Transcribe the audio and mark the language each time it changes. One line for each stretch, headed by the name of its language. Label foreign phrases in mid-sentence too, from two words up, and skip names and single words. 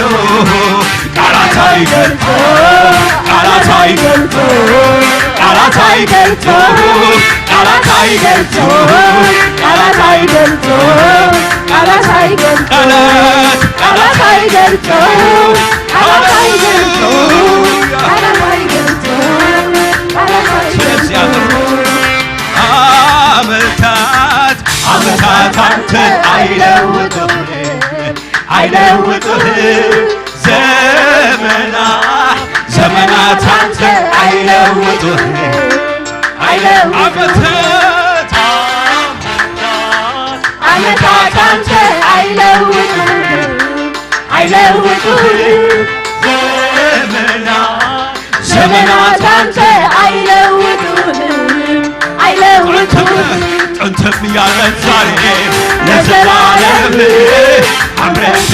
Tigrinya: ቃላት አይገልጾ ቃላት አይገልጾ ቃላት አይገልጾ ቃላት አይገልጾ ቃላት አይገልጾ ቃላት አይገልጾ ቃላት አይገልጾ ቃላት አይገልጾ ቃላት አይገልጾ
Amharic: ስለዚህ ዓመታት አንተን አይለውጡህ ዘመናት አንተን አይለውጡህ ዓመታት አንተን አይለውጡህ ዘመናት አንተን አይለውጡህ ጥንትም ያለን ዛሬ ለዘላለም አብረን